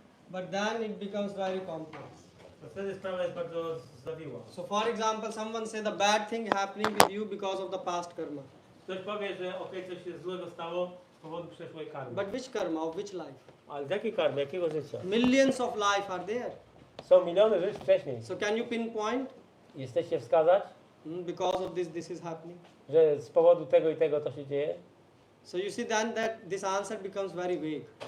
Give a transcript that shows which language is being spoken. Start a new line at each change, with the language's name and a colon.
English: but then it becomes very complex.
Polish: to wtedy sprawa jest bardzo zawiła.
English: So for example, someone say the bad thing happening with you because of the past karma.
Polish: Ktoś powie, że coś się złego stało z powodu przeszłej karmy.
English: But which karma? Of which life?
Polish: Ale z jakiej karmy? Jakiego życia?
English: Millions of life are there.
Polish: Są miliony żyć wcześniej.
English: So can you pinpoint?
Polish: Jesteście wskazać,
English: Because of this is happening.
Polish: że z powodu tego i tego to się dzieje?
English: So you see then that this answer becomes very vague.